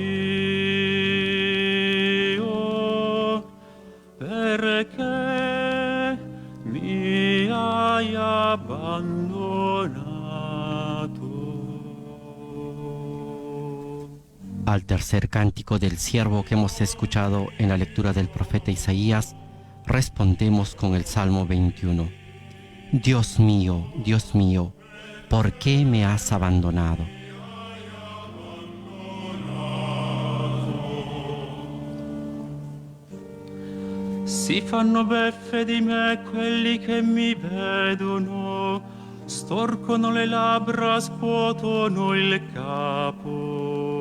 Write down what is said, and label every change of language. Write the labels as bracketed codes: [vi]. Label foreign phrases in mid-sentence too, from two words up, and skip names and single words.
[it] mio, perché mi hai abbandonato? [es] Al tercer cántico del siervo que hemos escuchado en la lectura del profeta Isaías, respondemos con el Salmo 21. Dios mío, ¿por qué me has abandonado? [it] Si fanno beffe di me quelli che mi vedono, storcono le labbra, scuotono il capo.